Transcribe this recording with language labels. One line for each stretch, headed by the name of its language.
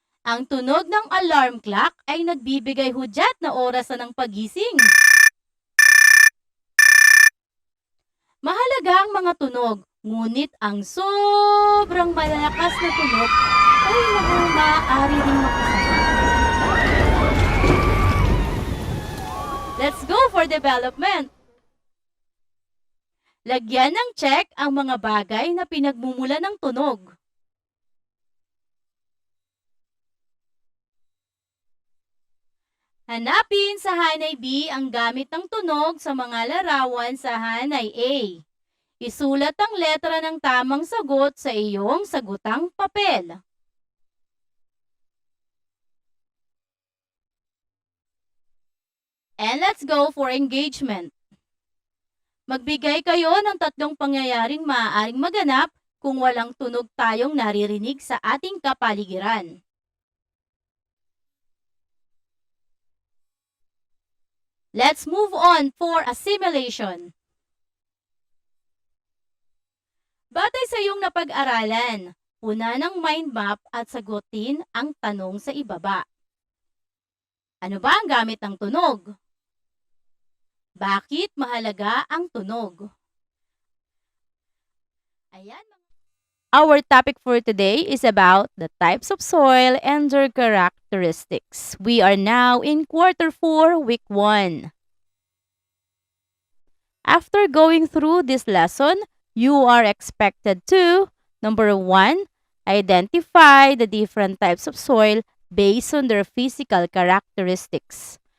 Filipino: Ang tunog ng alarm clock ay nagbibigay hudyat na oras na ng pagising. Mahalaga ang mga tunog, ngunit ang sobrang malalakas na tunog ay maaari rin makasama.
English: Let's go for development!
Filipino: Lagyan ng check ang mga bagay na pinagmumula ng tunog. Hanapin sa hanay B ang gamit ng tunog sa mga larawan sa hanay A. Isulat ang letra ng tamang sagot sa iyong sagutang papel.
English: And let's go for engagement.
Filipino: Magbigay kayo ng 3 pangyayaring maaaring maganap kung walang tunog tayong naririnig sa ating kapaligiran.
English: Let's move on for a simulation.
Filipino: Batay sa iyong napag-aralan, una ng mind map at sagutin ang tanong sa ibaba. Ano ba ang gamit ng tunog? Bakit mahalaga ang tunog? Ayan.
English: Our topic for today is about the types of soil and their characteristics. We are now in quarter 4, week 1. After going through this lesson, you are expected to, number 1, identify the different types of soil based on their physical characteristics.